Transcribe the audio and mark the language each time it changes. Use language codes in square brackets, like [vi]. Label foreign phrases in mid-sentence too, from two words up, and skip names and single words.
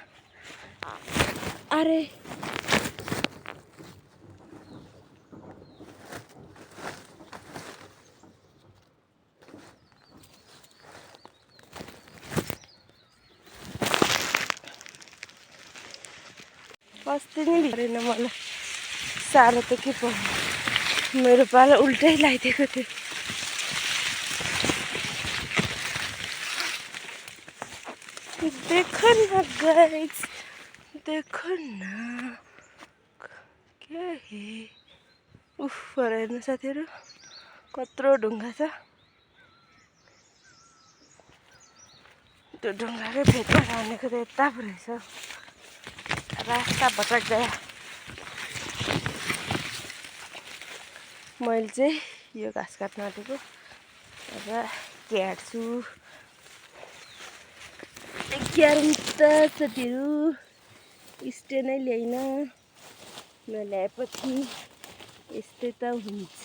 [ne] अरे अस्ति नै भिरेन मलाई। साह्रो त के पर्यो, मेरो पालो उल्टै लगाइदिएको थियो। [hi] देखो न गाइस, देखो न क्या है। [ne] उफ हेर्नु साथीहरू कत्रो ढुङ्गा छ। त्यो ढुङ्गाकै फेदमा हानेको त यता पो रहेछ। [hi] रास्ता भटक [ne] गयो। मैले चाहिँ यो घाँस काट्न आँटेको। अब क्याट्छु। क्यारौँ त साथीहरू। स्ट्यान्डै ल्याइन। नल्याएपछि यस्तै त हुन्छ।